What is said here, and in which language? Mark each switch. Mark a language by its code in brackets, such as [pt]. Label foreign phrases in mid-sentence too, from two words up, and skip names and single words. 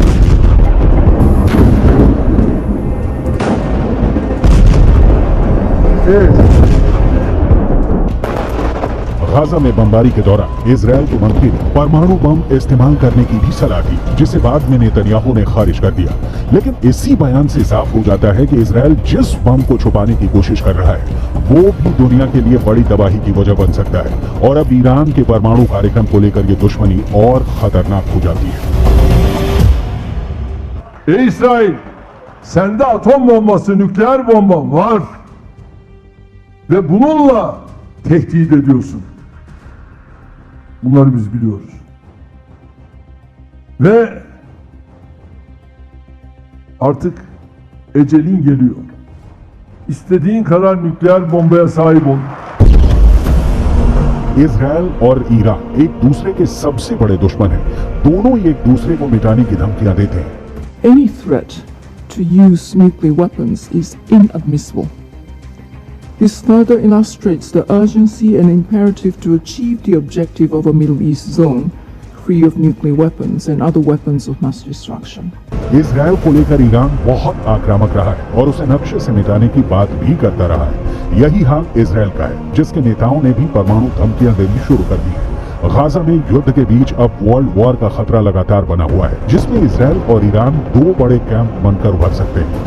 [hi] गाजा में बमबारी के दौरान इजरायल के मंत्री ने परमाणु बम इस्तेमाल करने की भी सलाह दी, जिसे बाद में नेतन्याहू ने खारिज कर दिया। लेकिन इसी बयान से साफ हो जाता है कि इजरायल जिस बम को छुपाने की कोशिश कर रहा है, वो भी दुनिया के लिए बड़ी तबाही की वजह बन सकता है। और अब ईरान के परमाणु कार्यक्रम को लेकर ये दुश्मनी और खतरनाक हो जाती है। [tr] İsrail, sende atom bombası, nükleer bomba var ve bununla tehdit ediyorsun. Bunları biz biliyoruz. Ve artık ecelin geliyor. İstediğin kadar nükleer bombaya sahip ol. [hi] इजरायल और ईरान एक दूसरे के सबसे बड़े दुश्मन हैं। दोनों ही एक दूसरे को मिटाने की धमकियां देते हैं। [en] Any threat to use nuclear weapons is inadmissible. This further illustrates the urgency and imperative to achieve the objective of a Middle East zone free of nuclear weapons and other weapons of mass destruction. [hi] इजरायल को लेकर ईरान बहुत आक्रामक रहा है और उसे नक्शे से मिटाने की बात भी करता रहा है। यही हाल इजरायल का है, जिसके नेताओं ने भी परमाणु धमकियां देनी शुरू कर दी है। गाजा में युद्ध के बीच अब [en] world war [hi] का खतरा लगातार बना हुआ है, जिसमें इजरायल और ईरान दो बड़े कैंप बनकर उभर सकते हैं।